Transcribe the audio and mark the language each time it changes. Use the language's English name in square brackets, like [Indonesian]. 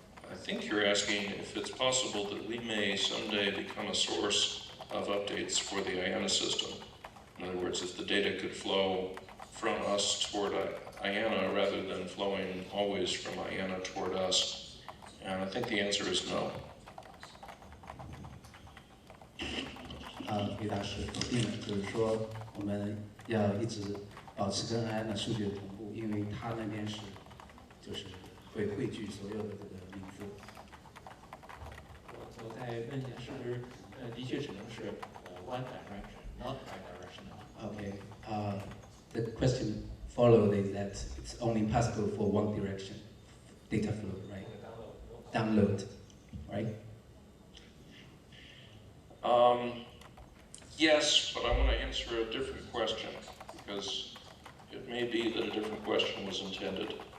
[English] I think you're asking if it's possible that we may someday become a source of updates for the IANA system. In other words, if the data could flow from us toward IANA rather than flowing always from IANA toward us? And I think the answer is no. [Chinese] 回答是否定的，就是说我们要一直保持跟 IANA 数据的同步，因为它那边是就是会汇聚所有的这个名字。我再问一下，是不是的确只能是 one direction, not bidirectional? [English] Okay. The question followed is that it's only possible for one direction data flow, right? Download, right? Yes, but I want to answer a different question because it may be that a different question was intended.